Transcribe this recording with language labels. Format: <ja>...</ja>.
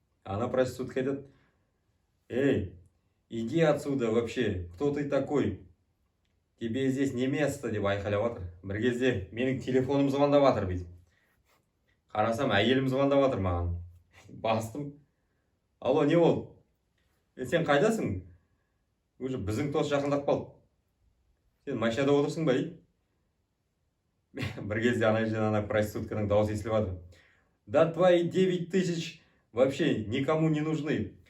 <kk>Ана проститутка айтады,</kk> <ru>иди отсюда вообще, кто ты такой? Тебе здесь не место</ru> <kk>деп айқайлап жатыр. Бір кезде менің телефоным звондап жатыр бүйтіп. Қарасам, әйелім звондап жатыр маған. Бастым.</kk> <ru>Алло,</ru> <kk>не болды? Сен қайдасың? Уже біздің тос жақындап қалды. Сен машинада отырсың ба дейді. Бір кезде ана проститутканың дауысы естіліп жатыр.</kk> <ru>Да твои 9000 вообще никому не нужны.</ru>